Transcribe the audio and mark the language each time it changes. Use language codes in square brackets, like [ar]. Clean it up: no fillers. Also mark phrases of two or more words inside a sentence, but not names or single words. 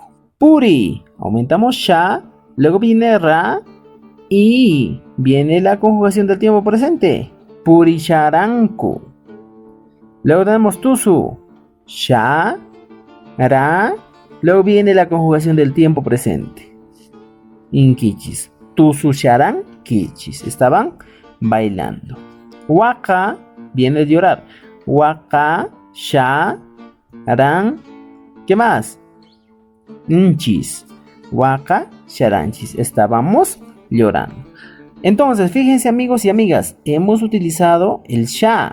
[es] Puri. Aumentamos sha. Luego viene ra. Y viene la conjugación del tiempo presente. Purisharanku. Luego tenemos tusu. [qu] Sha. Ra. [es] Luego viene la conjugación del tiempo presente. [qu] Inkichis. Tusu sharan kichis. [es] Estaban bailando. Waka viene de llorar. [qu] Waka, sha, ran. [es] ¿Qué más? Nchis. [qu] Waka, sharanchis. [es] Estábamos llorando. Entonces, fíjense amigos y amigas, hemos utilizado el sha.